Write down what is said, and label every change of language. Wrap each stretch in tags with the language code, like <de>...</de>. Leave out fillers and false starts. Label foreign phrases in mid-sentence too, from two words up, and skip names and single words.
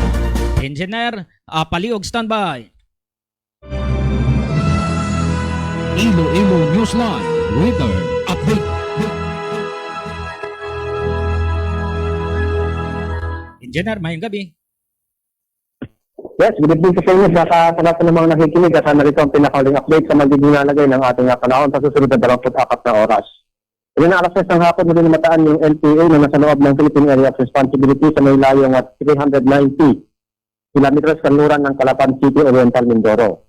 <hil>Engineer, palihog standby. Iloilo Newsline Weather Update. Engineer, mayong gabi.</hil> <en>Yes, good evening</en> <tl>sa inyo sa lahat ng mga nakikinig at narito ang pinakauling update sa magiging nalagay ng ating panahon sa susunod na 24 na oras. Ilan na alas 6 ng hapon, muli namataan yung LPA na nasa loob ng Philippine Area of Responsibility sa may layong at 390 kilometers kanluran ng Calapan City, Oriental, Mindoro.</tl>